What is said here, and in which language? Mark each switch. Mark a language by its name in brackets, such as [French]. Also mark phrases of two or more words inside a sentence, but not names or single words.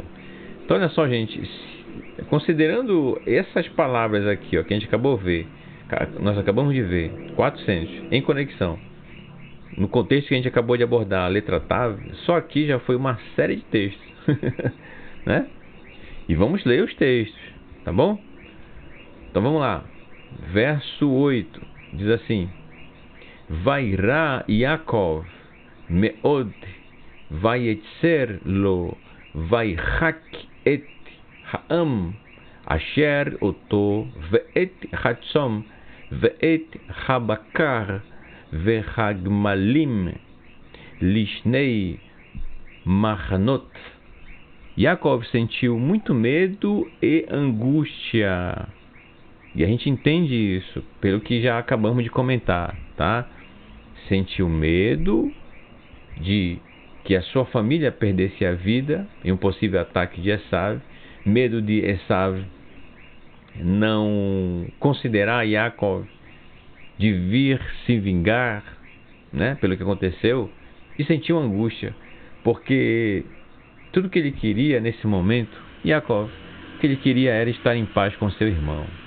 [Portuguese] Então olha só, gente, considerando essas palavras aqui, ó, que a gente acabou de ver, nós acabamos de ver, 400, em conexão, no contexto que a gente acabou de abordar, a letra Tav, só aqui já foi uma série de textos, né? E vamos ler os textos, tá bom? Então vamos lá, verso 8, diz assim: [Hebrew] ויירא יעקב מאד ויצר לו ויחץ את העם אשר אתו ואת הצאן ואת הבקר והגמלים לשני מחנות. [Portuguese] Yaakov sentiu muito medo e angústia. E a gente entende isso pelo que já acabamos de comentar, tá? Sentiu medo de que a sua família perdesse a vida em um possível ataque de Esav, medo de Esav não considerar Yaakov, de vir se vingar, né, pelo que aconteceu, e sentiu angústia, porque tudo que ele queria nesse momento, Yaakov, o que ele queria era estar em paz com seu irmão.